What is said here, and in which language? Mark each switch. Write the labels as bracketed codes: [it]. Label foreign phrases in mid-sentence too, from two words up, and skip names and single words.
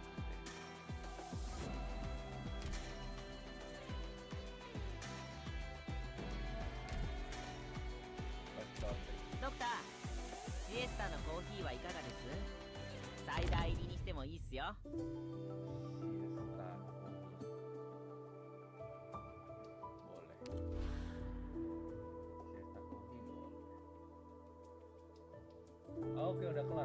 [en] Totally. [ja] ドクター、シエスタのコーヒーはいかがです？サイダー入りにしてもいいっすよ。 [id] Siesta kopi. Boleh. Siesta kopi boleh. Oke, udah kelar.